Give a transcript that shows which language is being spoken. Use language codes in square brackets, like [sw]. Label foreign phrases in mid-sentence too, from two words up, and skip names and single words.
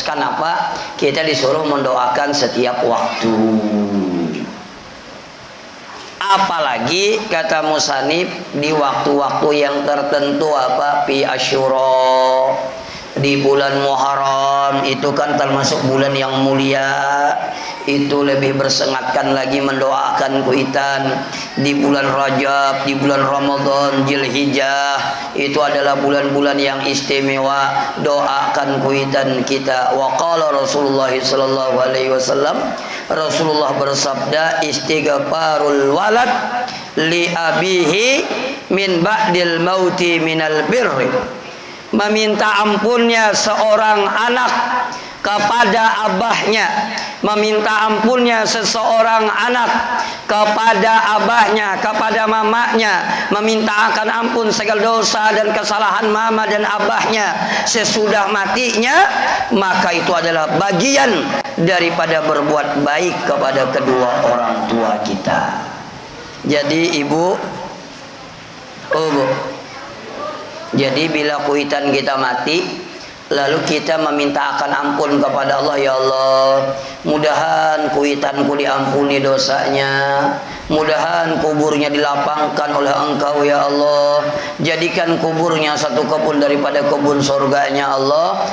[bjn] Kenapa kita disuruh mendoakan setiap waktu, apalagi kata musanib di waktu-waktu yang tertentu, apa [ar] في عاشوراء, [bjn] di bulan Muharram itu kan termasuk bulan yang mulia, itu lebih bersemangatkan lagi mendoakan kuitan. Di bulan Rajab, di bulan Ramadan, Dzulhijjah itu adalah bulan-bulan yang istimewa, doakan kuitan kita. [ar] وقال رسول الله صلى الله عليه وسلم, Rasulullah bersabda, استغفار الولد لأبيه من بعد الموت من البر, [bjn] meminta ampunnya seorang anak kepada abahnya, meminta ampunnya seseorang anak kepada abahnya, kepada mamanya, meminta akan ampun segala dosa dan kesalahan mama dan abahnya sesudah matinya, maka itu adalah bagian daripada berbuat baik kepada kedua orang tua kita. Jadi ibu, jadi bila kuitan kita mati, lalu kita meminta akan ampun kepada Allah, [ar] يا الله, [bjn] mudahan kuitanku diampuni dosanya, mudahan kuburnya dilapangkan oleh Engkau [ar] يا الله, [bjn] jadikan kuburnya satu kebun daripada kebun surganya Allah.